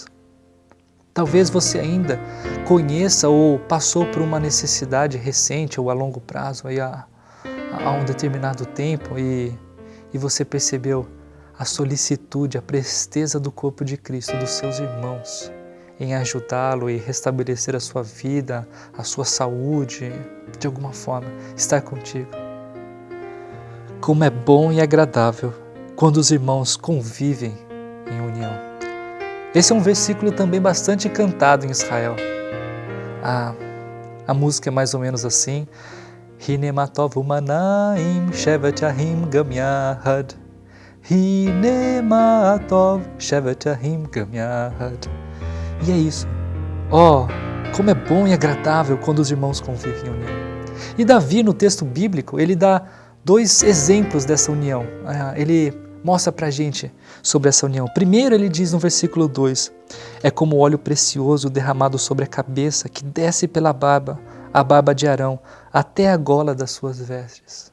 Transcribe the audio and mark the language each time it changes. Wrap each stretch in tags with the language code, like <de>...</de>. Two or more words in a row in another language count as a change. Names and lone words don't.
<pt>Talvez você ainda conheça ou passou por uma necessidade recente ou a longo prazo, aí há um determinado tempo, e você percebeu a solicitude, a presteza do corpo de Cristo, dos seus irmãos, em ajudá-lo e restabelecer a sua vida, a sua saúde, de alguma forma, estar contigo. Como é bom e agradável quando os irmãos convivem em união. Esse é um versículo também bastante cantado em Israel. A música é mais ou menos assim:</pt> <he>הנה מה טוב ומה נעים שבת אחים גם יחד. הנה מה טוב שבת אחים גם יחד.</he> <pt>E é isso. Como é bom e agradável quando os irmãos convivem em união. E Davi, no texto bíblico, ele dá dois exemplos dessa união. Ele mostra pra gente sobre essa união. Primeiro ele diz no versículo 2, é como óleo precioso derramado sobre a cabeça, que desce pela barba, a barba de Arão, até a gola das suas vestes.</pt>